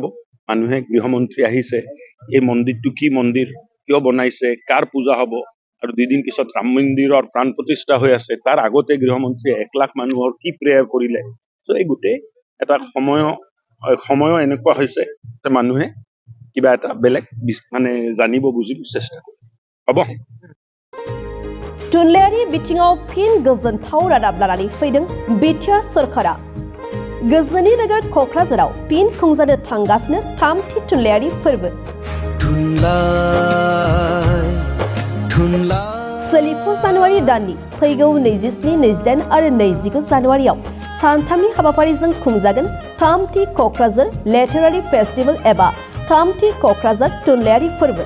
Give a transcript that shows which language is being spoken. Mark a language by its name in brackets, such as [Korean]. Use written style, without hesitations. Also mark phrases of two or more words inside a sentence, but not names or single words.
[Assamese] মানুহে গৃহমন্ত্ৰী আহিছে, এই মন্দিৰটো কি মন্দিৰ, কিয় বনাইছে, কাৰ পূজা হ'ব আৰু 2 দিন পিছত ৰাম মন্দিৰৰ প্ৰাণ প্ৰতিষ্ঠা হৈ আছে, তাৰ আগতে গৃহমন্ত্ৰীয়ে 1 লাখ মানুহৰ কি প্ৰেয়াৰ কৰিলে। চ' এই গোটেই এটা সময় এনেকুৱা হৈছে যে মানুহে কিবা এটা বেলেগ মানে জানিব বুজিব চেষ্টা কৰে। হ'ব। [Bodo] थुनलाइयारि बिथिङाव फिन गोजोनथाव रादाब लानानै फैदों बिटिआर सरकारा। गोजोननि नोगोर क'क्राझाराव फिन खुंजानो थांगासिनो 3थि थुनलाइयारि फोरबो। सोलिफु जानुवारि दाननि फैगौ 27, 28 आरो 29 जानुवारियाव सानथामनि हाबाफारिजों खुंजागोन 3थि क'क्राझार लिटारेरि फेस्टिवल एबा 3थि क'क्राझार थुनलाइयारि फोरबो।